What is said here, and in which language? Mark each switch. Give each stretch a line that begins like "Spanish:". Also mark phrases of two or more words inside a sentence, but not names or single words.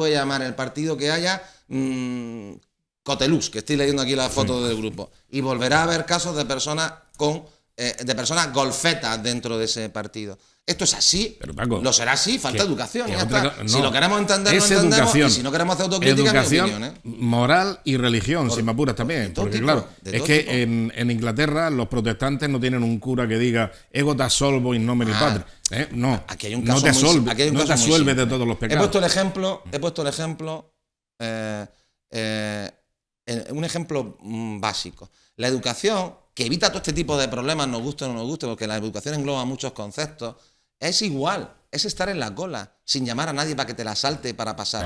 Spanish: Mañana se puede llamar el partido que haya Cotelús, que estoy leyendo aquí la foto del grupo, y volverá a haber casos de personas de personas golfetas dentro de ese partido. Esto es así, pero Paco, lo será así, falta educación. Ya está. No, si lo queremos entender, lo entendemos, educación, y si no queremos hacer autocrítica, educación, mi opinión, moral y religión, si me apuras también. Porque claro, es que en Inglaterra los protestantes no tienen un cura que diga
Latin: ego te absolvo in nomine Patri.
Spanish: No, aquí hay un caso no te asuelve de todos los pecados. He puesto el ejemplo, un ejemplo básico. La educación, que evita todo este tipo de problemas, nos guste o no nos guste, porque la educación engloba muchos conceptos, es igual, es estar en la cola, sin llamar a nadie para que te la salte para pasar.